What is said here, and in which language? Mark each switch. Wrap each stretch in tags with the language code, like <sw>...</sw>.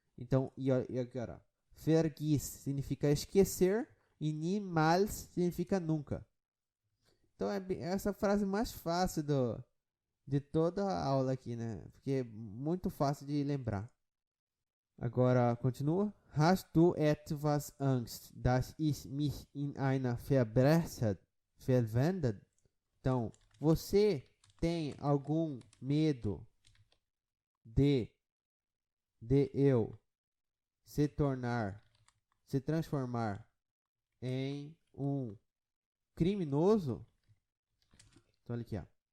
<pt>Então, e agora, vergiss significa esquecer e niemals significa nunca. Então é essa frase mais fácil de toda a aula aqui, né? Porque é muito fácil de lembrar. Agora, continua.</pt> <de>Hast du etwas Angst, dass ich mich in einer Verbrechen verwende?</de> <pt>Então, você tem algum medo de eu se transformar em um criminoso? Então, olha aqui, ó.</pt>